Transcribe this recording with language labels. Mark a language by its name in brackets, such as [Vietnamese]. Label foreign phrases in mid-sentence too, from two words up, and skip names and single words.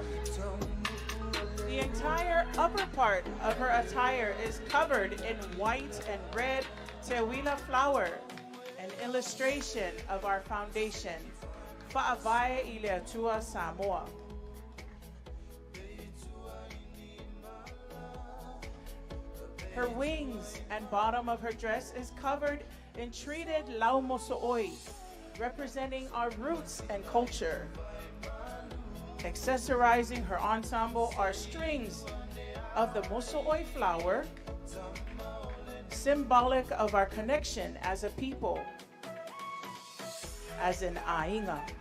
[English] The entire upper part of her attire is covered in white and red tewila flower, an illustration of our foundation, [Samoan] Fa'avae Ileatua Samoa. [English] Her wings and bottom of her dress is covered in treated [Samoan] lau moso'oi, [English] representing our roots and culture. Accessorizing her ensemble are strings of the moso'oi flower, symbolic of our connection as a people, as in Ainga.